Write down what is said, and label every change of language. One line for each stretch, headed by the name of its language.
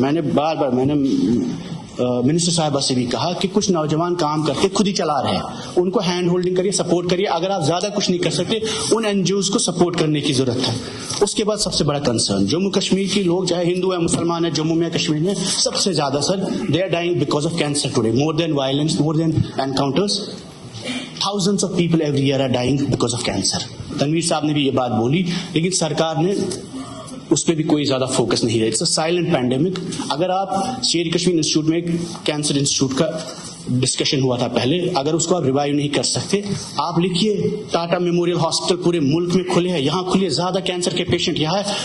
Hindi: मैंने बार मिनिस्टर साहिबा से भी कहा कि कुछ नौजवान काम करके खुद ही चला रहे हैं, उनको हैंड होल्डिंग करिए, सपोर्ट करिए. अगर आप ज्यादा कुछ नहीं कर सकते, उन NGOs को सपोर्ट करने की जरूरत है. उसके बाद सबसे बड़ा कंसर्न, जम्मू कश्मीर के लोग चाहे हिंदू है मुसलमान है, जम्मू में कश्मीर में सबसे ज्यादा sir
English: They are dying because of cancer today. More than violence, more than encounters, thousands of people every year are dying because of cancer.
Hindi: Tanveer साहब ने भी ये बात बोली, लेकिन सरकार ने उस पर भी कोई ज्यादा फोकस नहीं है.
English: It's a silent pandemic.
Hindi: अगर आप शेर कश्मीर इंस्टीट्यूट में एक कैंसर इंस्टीट्यूट का डिस्कशन हुआ था पहले, अगर उसको आप रिवाइव नहीं कर सकते, आप लिखिए टाटा मेमोरियल हॉस्पिटल पूरे मुल्क में खुले हैं, यहाँ खुले, ज्यादा कैंसर के पेशेंट यहाँ है.